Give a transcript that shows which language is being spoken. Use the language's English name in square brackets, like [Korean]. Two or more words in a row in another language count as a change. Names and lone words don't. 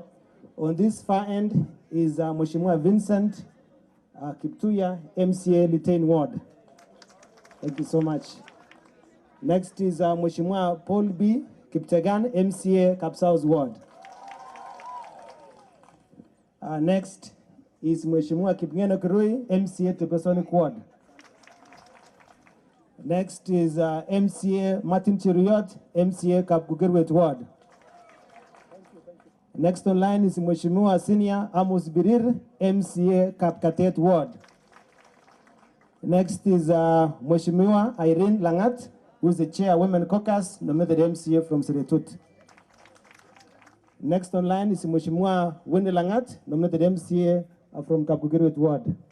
[English] On this far end is Mheshimiwa Vincent Kiptuya, MCA Litain Ward. Thank you so much. Next is Mheshimiwa Paul B. Kiptegan, MCA Kapsaus Ward. Next is Mheshimiwa Kipngeno Kirui, MCA Tepesonic Ward. Next is MCA Martin Cheriot, MCA Kapgugerwet Ward. Next on line is Mheshimiwa Senior Amos Birir, MCA Kapkatet Ward. Next is Mheshimiwa Irene Langat, who is the Chair Women Caucus, nominated MCA from Siretab. Next on line is Mheshimiwa Wendy Langat, nominated MCA from Kapkugiriwet Ward.